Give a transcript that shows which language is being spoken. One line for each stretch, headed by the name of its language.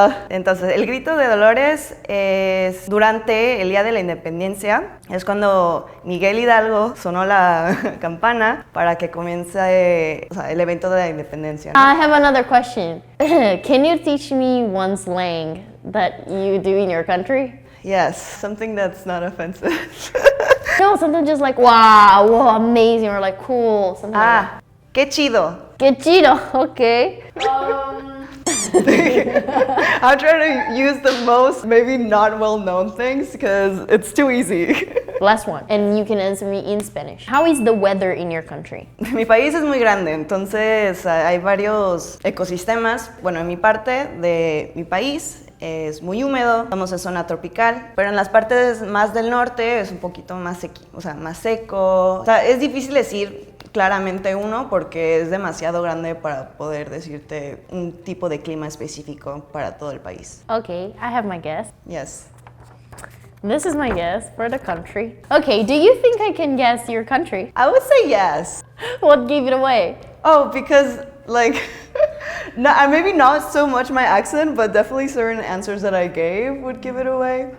Spanish: Entonces, el grito de Dolores es durante el Día de la Independencia. Es cuando Miguel Hidalgo sonó la campana para que comience, o sea, el evento de la independencia, ¿no?
English: I have another question. Can you teach me one slang that you do in your country? Yes, something that's not offensive. No, something just like, wow, whoa, amazing, or like, cool, something like that.
Spanish: Qué chido. Que chido, okay.
English: I'm trying to use the most maybe not well-known things because it's too easy. Last one, and you can answer me in Spanish. How is the weather in your country?
Spanish: Mi país es muy grande, entonces hay varios ecosistemas. Bueno, en mi parte de mi país es muy húmedo, estamos en zona tropical, pero en las partes más del norte es un poquito más más seco. O sea, es difícil decir claramente uno porque es demasiado grande para poder decirte un tipo de clima específico para todo el país.
English: Okay, I have my guess. Yes. This is my guess for the country. Okay, do you think I can guess your country? I would say yes. What gave it away? Oh, because like, maybe not so much my accent, but definitely certain answers that I gave would give it away.